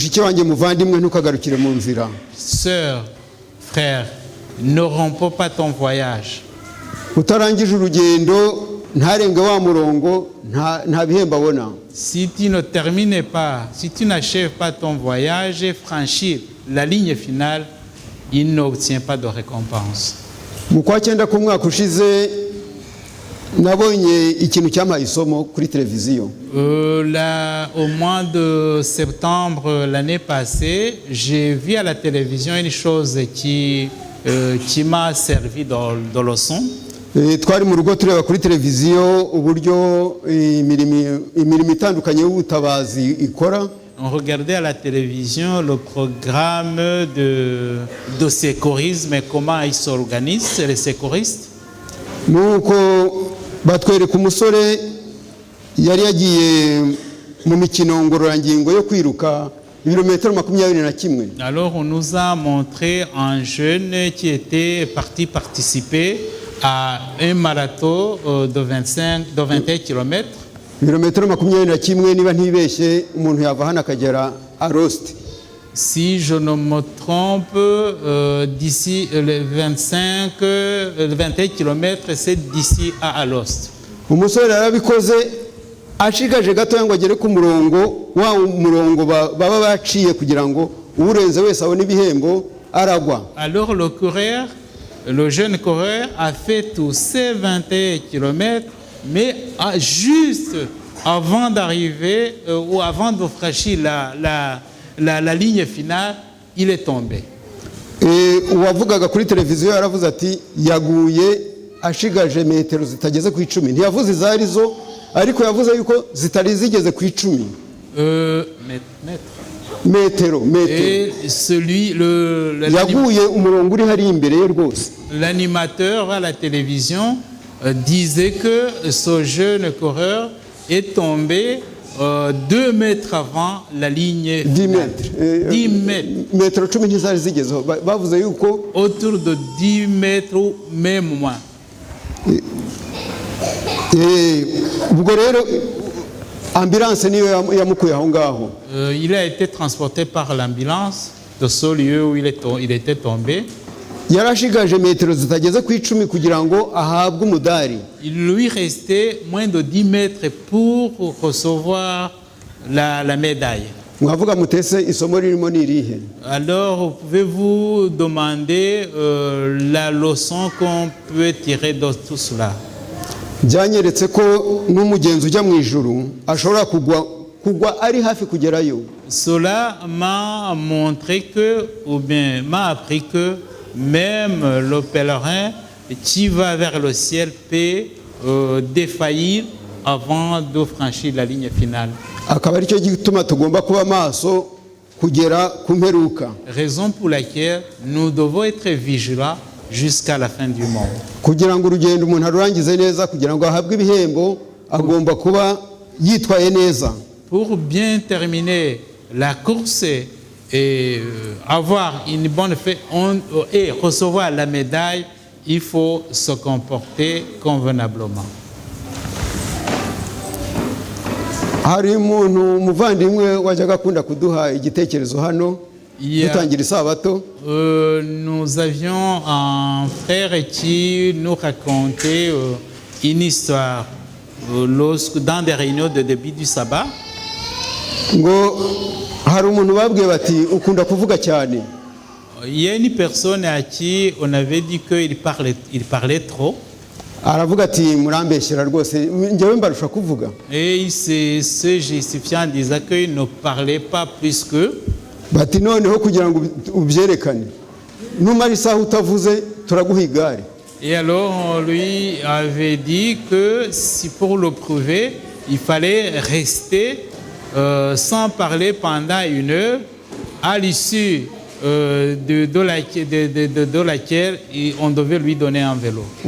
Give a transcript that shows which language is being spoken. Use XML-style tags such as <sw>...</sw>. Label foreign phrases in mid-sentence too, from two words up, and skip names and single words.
<fr>Sœur, frère, ne romps pas ton voyage. Si tu ne termines pas, si tu n'achèves pas ton voyage et franchir la ligne finale, il n'obtient pas de récompense.</fr> <rw>Nabonye ikintu cyamaye isomo kuri televiziyo.</rw> <fr>Au mois de septembre l'année passée, j'ai vu à la télévision une chose qui m'a servi de leçon.</fr> <rw>Twari mu rugo tureba kuri televiziyo uburyo imirimo itandukanye y'ubutabazi ikora.</rw> <fr>On regardait à la télévision le programme de secourisme et comment ils s'organisent, les secouristes.</fr> <rw>Nuko batwereka umusore yari yagiye mu mikino ngororangingo yo kwiruka ibirometero 21.</rw> <fr>Alors on nous a montré un jeune qui était parti participer à un marathon de 21 km.</fr> <rw>Ibirometero 21 niba ntibeshye umuntu yava hano akagera Alost.</rw> <fr>Si je ne me trompe, d'ici les 21 km, c'est d'ici à Alost.</fr> <rw>Umusore yarabikoze ashigaje gato ngo agere ku murongo baba baciye kugira ngo urenze wese abone ibihembo aragwa.</rw> <fr>Alors le jeune coureur a fait tous ces 21 km, mais juste avant d'arriver ou avant de franchir la ligne finale, il est tombé.</fr> <rw>Uwavugaga kuri televiziyo yaravuze ati yaguye ashigaje metero zitageze ku 10. Ntiyavuze izarizo ariko yavuze yuko zitari zigeze ku 10. Metero.</rw> <fr>Et celui</fr> <rw>yaguye umurongo uri hari imbere ye rwose.</rw> <fr>L'animateur à la télévision disait que ce jeune coureur est tombé 2 mètres avant la ligne. 10 mètres. 10 mètres.</fr> <rw>Metero 10 ntizari zigezeho. Bavuze yuko</rw> <fr>autour de 10 mètres ou même moins.</fr> <rw>Ubwo rero ambulance niyo yamukuye aho ngaho.</rw> <fr>Il a été transporté par l'ambulance de ce lieu où il était tombé.</fr> <rw>Yarashigaje metero zitageze ku 10 kugira ngo ahabwe umudari.</rw> <fr>Il lui restait moins de 10 mètres pour recevoir la médaille.</fr> <rw>mwavuga mutese isomo ririmo ni irihe?</rw> <fr>Alors, pouvez-vous demander la leçon qu'on peut tirer de tout cela?</fr> <rw>Byanyeretse ko n'umugenzi ujya mu ijuru ashobora kugwa ari hafi kugerayo.</rw> <fr>Cela m'a montré que, ou bien m'a appris que même le pèlerin qui va vers le ciel peut défaillir avant de franchir la ligne finale.</fr> <rw>Akaba ari cyo gituma tugomba kuba maso kugera ku mperuka.</rw> <fr>Raison pour laquelle nous devons être vigilants jusqu'à la fin du monde.</fr> <rw>Kugira ngo urugendo umuntu arurangize neza, kugira ngo ahabwe ibihembo, agomba kuba yitwaye neza.</rw> <fr>Pour bien terminer la course et avoir une bonne fête et recevoir la médaille, il faut se comporter convenablement.</fr> <rw>Hari umuntu umuvandimwe wajyaga akunda kuduha igitekerezo hano dutangira isabato.</rw> <fr>Nous avions un frère qui nous racontait une histoire dans des réunions de début du sabbat.</fr> <rw>Ngo hari umuntu babwiye bati ukunda kuvuga cyane.</rw> <fr>Il y a une personne à qui on avait dit qu'il parlait trop.</fr> <rw>Aravuga ati murambeshyira rwose njyewe mbarusha kuvuga.</rw> <fr>Et il se justifiait en disant qu'il ne parlait pas plus que.</fr> <rw>Bati noneho kugira ngo ubyerekane numara isaha utavuze turaguha igare.</rw> <fr>Et alors on lui avait dit que si pour le prouver il fallait rester sans parler pendant 1 heure, à l'issue de laquelle on devait lui donner un vélo.</fr>